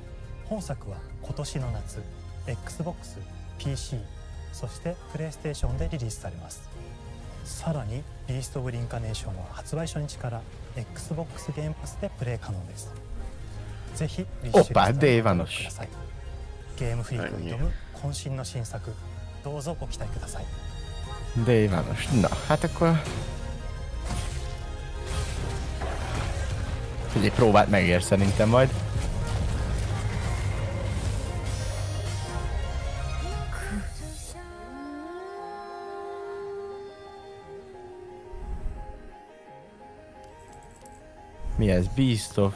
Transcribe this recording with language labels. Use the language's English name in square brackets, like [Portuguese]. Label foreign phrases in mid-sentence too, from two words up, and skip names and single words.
[Japanese] 本作は今年の夏 Xbox、PC、そしてプレイステーションでリリースされます。さらにビースト・オブ・リンカネーションは発売初日から Xbox ゲームパスでプレイ可能です。ぜひリッシュリストにご登録ください。ゲームフリークを挑む渾身の新作、どうぞご期待ください。 [Hungarian] De Ivános. Na, hát akkor... Egy próbát megér szerintem majd. Mi ez? Beast of...